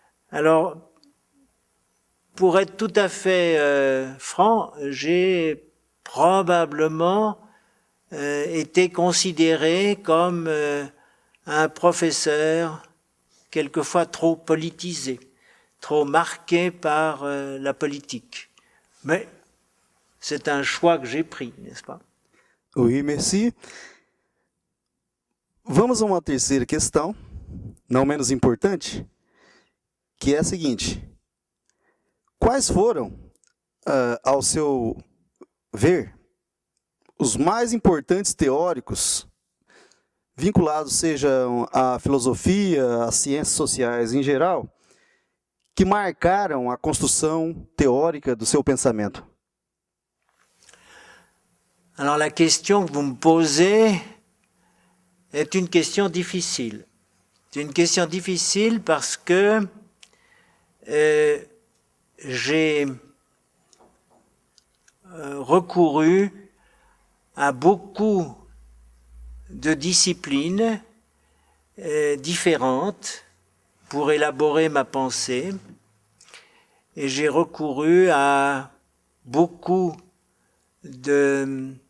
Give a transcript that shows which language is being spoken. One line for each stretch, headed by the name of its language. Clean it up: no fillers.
French: Alors, pour être tout à fait franc, j'ai probablement été considéré comme un professeur quelquefois trop politisé, trop marqué par la politique. Mais c'est un choix que j'ai pris, n'est-ce pas? Oui, merci.
Portuguese: Vamos a uma terceira questão, não menos importante, que é a seguinte. Quais foram, ao seu ver, os mais importantes teóricos, vinculados sejam à filosofia, às ciências sociais em geral, que marcaram a construção teórica do seu pensamento?
French: Alors la question que vous me posez est une question difficile. C'est une question difficile parce que j'ai recouru à beaucoup de disciplines différentes pour élaborer ma pensée, et j'ai recouru à beaucoup de